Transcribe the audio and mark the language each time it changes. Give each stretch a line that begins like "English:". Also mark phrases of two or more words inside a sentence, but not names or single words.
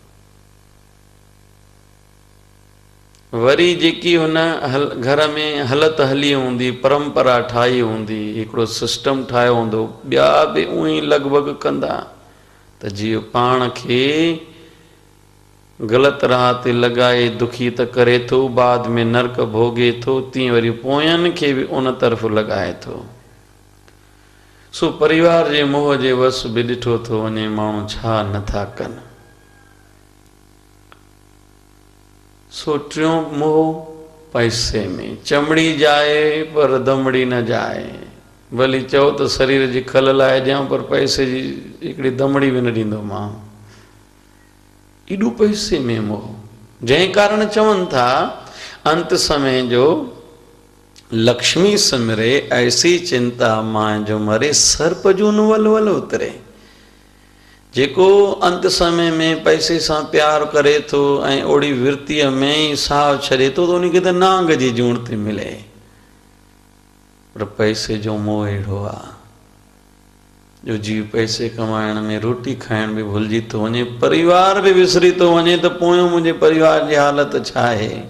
Sindhi: वरी जेकी हुन घर में हलत हली हूंदी, परंपरा ठाही हूंदी, हिकिड़ो सिस्टम ठाहियो हूंदो, ॿिया बि उअं ई लॻभॻि कंदा, त जीव पाण खे ग़लति राह ते लॻाए दुखी त करे थो, बाद में नरक भोगे थो, तीअं वरी पोयनि खे बि उन तरफ़ लॻाए थो। सो परिवार जे मोह जे वस बि ॾिठो थो वञे माण्हू छा नथा कनि। सो टियों मोह पैसे में, चमड़ी जाए पर दमड़ी न जाए। भली चओ त शरीर जी खल लाइ ॾियां, पर पैसे जी हिकिड़ी दमड़ी बि न ॾींदो मां। एॾो पैसे में मोह, जंहिं कारण चवनि था अंत समय जो लक्ष्मी सिमरे ऐसी चिंता मां जो मरे, सर्प जो न वल वल उतरे। जेको अंत समय में पैसे से प्यार करे तो ऐं ओड़ी वृत्ति में ही साव छॾे तो उनखे त नांग जी जूण थी मिले। पर पैसे जो मोह अहिड़ो आहे जो जीव पैसे कमाइण में रोटी खाइण बि भुलिजी थो वञे, परिवार बि विसरी थो वञे त पोयों मुंहिंजे परिवार जी हालत छा आहे।